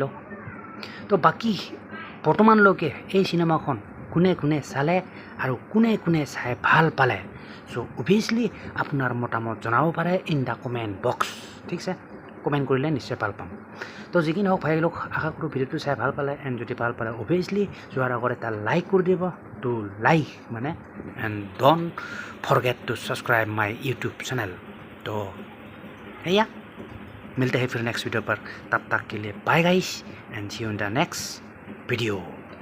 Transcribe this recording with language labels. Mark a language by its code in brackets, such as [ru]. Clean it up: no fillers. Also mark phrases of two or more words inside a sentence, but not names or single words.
[as] তো বাকী বৰ্তমানলৈকে এই চিনেমাখন কোনে কোনে চালে আৰু কোনে চাই ভাল পালে, চ' অভিয়াছলি আপোনাৰ মতামত জনাব পাৰে [en] in the comment box, [as] ঠিক আছে? কমেণ্ট কৰিলে নিশ্চয় ভাল পাম। তো যিকি নহওক ভাই লোক, আশা কৰোঁ ভিডিঅ'টো চাই ভাল পালে, এণ্ড যদি ভাল পালে অভিয়াছলি যোৱাৰ আগত এটা লাইক কৰি দিব, [en] to like [as] মানে, এণ্ড [en] don't forget to subscribe my YouTube channel. [hi] तो भैया मिलते हैं फिर [en] next video [hi] पर, तब तक के लिए [en] bye guys and see you in the next video.